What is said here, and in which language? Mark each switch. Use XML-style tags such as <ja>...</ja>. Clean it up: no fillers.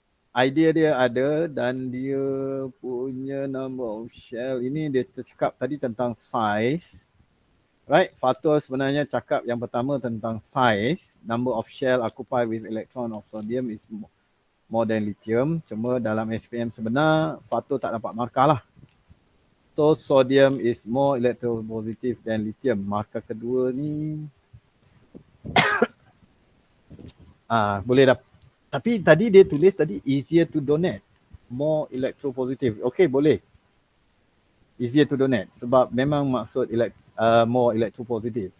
<ms>Idea dia ada dan dia punya number of shell. Ini dia cakap tadi tentang size. Right, Fatul sebenarnya cakap yang pertama tentang size.</ms> <en>Number of shell occupied with electron of sodium is more than lithium.</en> <ms>Cuma dalam SPM sebenar, Fatul tak dapat markah lah.</ms> <en>So, sodium is more electropositive than lithium.</en> <ms>Markah kedua ni, boleh dah. Tapi tadi dia tulis tadi easier to donate, more electropositive. Okay, boleh.</ms> <en>Easier to donate sebab memang maksud more electropositive.</en>